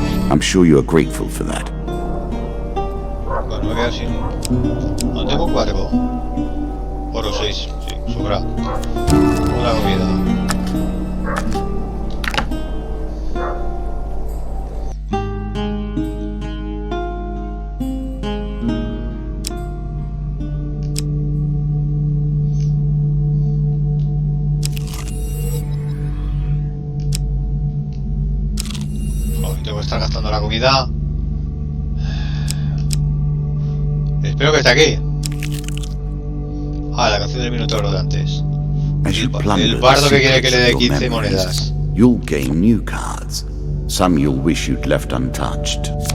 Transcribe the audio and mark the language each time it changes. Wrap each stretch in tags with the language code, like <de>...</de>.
<en>I'm sure you are grateful for that.</en> <es>Bueno, me voy a quedar sin... No tengo 4. Oro 6. Sí, sobra. Una comida. Tengo que estar gastando la comida. Espero que esté aquí. Ah, la canción del Minotauro de antes. El bardo que quiere que le dé 15 monedas.</es> <en>You'll gain new cards. Some you'll wish you'd left untouched.</en>